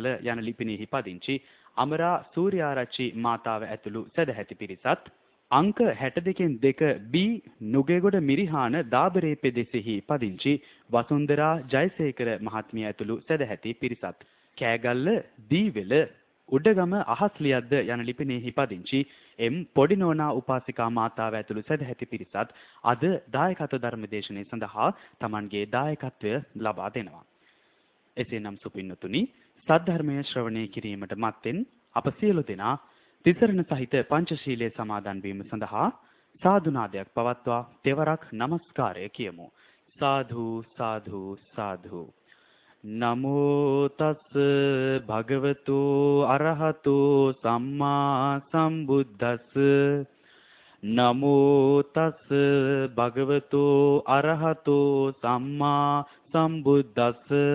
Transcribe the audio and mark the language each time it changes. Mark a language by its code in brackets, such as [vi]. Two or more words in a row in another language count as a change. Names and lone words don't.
[si] යන ලිපිනෙහි පදිංචි අමරා සූර්යාරච්චි මාතාව ඇතුළු සදැහැති පිරිසත්, අංක 62 බී නුගේගොඩ මිරිහාන දාබරේ පෙදෙසෙහි පදිංචි වසුන්දරා ජයසේකර මහත්මිය ඇතුළු සදැහැති පිරිසත්, කෑගල්ල දීවෙල උඩගම අහස්ලියද්ද යන ලිපිනෙහි පදිංචි එම් පොඩිනෝනා උපාසිකා මාතාව ඇතුළු සදැහැති පිරිසත් අද දායකත්ව ධර්මදේශනය සඳහා Tamanගේ දායකත්වය ලබා දෙනවා. එසේනම් සුපින්නතුනි, සද්ධර්මය ශ්‍රවණය කිරීමට මත්තෙන් අප සියලු දෙනා තිසරණ සහිත පංචශීලයේ සමාදන් වීම සඳහා සාදුනාදයක් පවත්වා තෙවරක් নমස්කාරය කියමු. [pi] සාදු සාදු සාදු. නමෝ තස් භගවතු අරහතු සම්මා සම්බුද්දස්ස. නමෝ තස් භගවතු අරහතු සම්මා සම්බුද්දස්ස.